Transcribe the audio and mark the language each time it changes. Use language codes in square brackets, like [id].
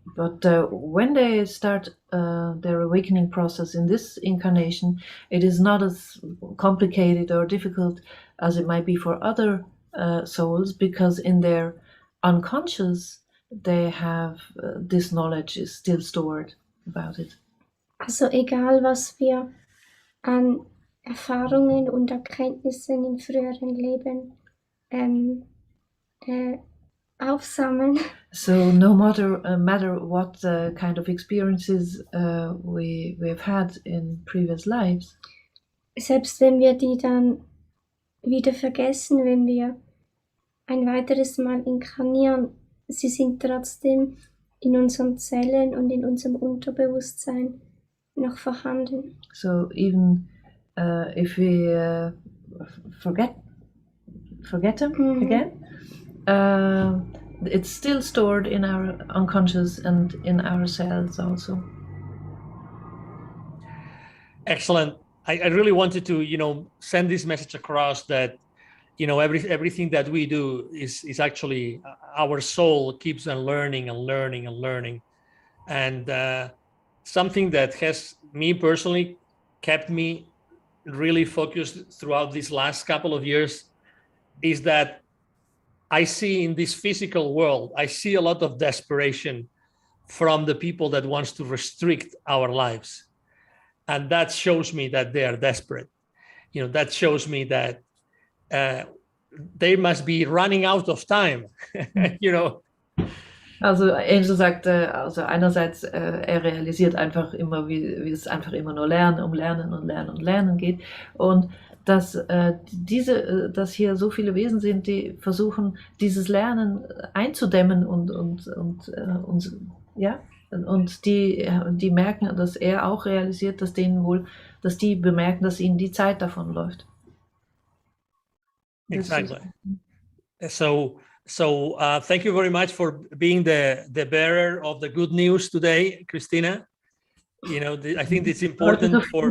[en] But when they start their awakening process in this incarnation, it is not as complicated or difficult as it might be for other souls, because in their unconscious they have this knowledge is still stored about it. [de] Also egal, was wir an Erfahrungen und Erkenntnissen in früheren Leben aufsammeln. [en] So no matter what kind of experiences we've had in previous lives, [de] selbst wenn wir die dann wieder vergessen, wenn wir ein weiteres Mal inkarnieren, sie sind trotzdem in unseren Zellen und in unserem Unterbewusstsein noch vorhanden. [en] So even if we forget them again, it's still stored in our unconscious and in our cells also. Excellent. I really wanted to, send this message across that, everything that we do is actually our soul keeps on learning and learning and learning. And something that has me personally kept me really focused throughout these last couple of years is that I see in this physical world, I see a lot of desperation from the people that wants to restrict our lives. And that shows me that they are desperate. That shows me that they must be running out of time, [de] Also Angel sagte, also einerseits er realisiert einfach immer, wie es einfach immer nur Lernen geht und dass dass hier so viele Wesen sind, die versuchen, dieses Lernen einzudämmen und die merken, dass er auch realisiert, dass die bemerken, dass ihnen die Zeit davonläuft. [en] Exactly. So thank you very much for being the bearer of the good news today, Christina. I think it's important for